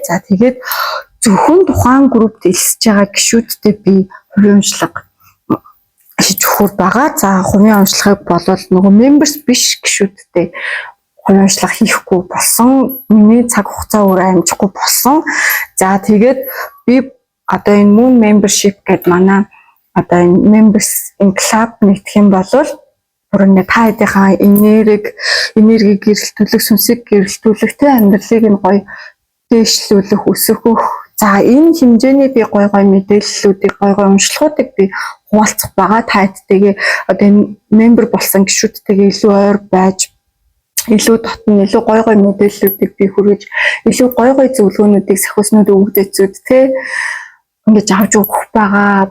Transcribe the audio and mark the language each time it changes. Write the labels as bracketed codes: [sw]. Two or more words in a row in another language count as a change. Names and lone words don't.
[mn] За тэгээд зөвхөн тухайн группт элсэж байгаа гишүүдтэй би хувийн уншлага хийж өгөх байгаа. За хувийн уншлагыг болвол нөгөө members биш гишүүдтэй хувийн уншлага хийхгүй болсон. Миний цаг хугацаа өөр амжихгүй болсон. За тэгээд би одоо энэ Moon Membership гэдэг манай одоо энэ [en] members in club [mn] нэгдэх юм бол бүрэн та хэдийнхаа энерги гэрэлтүүлэх, сүнсийг гэрэлтүүлэх, тэ амьдралыг нь гоё дээшлүүлэх, өсгөх. За энэ хэмжээний би гоё мэдээллүүдийг, гоё уншлагуудыг би хуваалцах байгаа. Та хэдтэйгээ одоо энэ member болсон гишүүдтэйгээ илүү ойр байж, илүү татна, илүү гоё мэдээллүүдийг би хүргэж, илүү гоё зөвлөгөөнүүдийг сахиуснууд өгдөг зүуд тэ ингэж авч өгөх байгаа.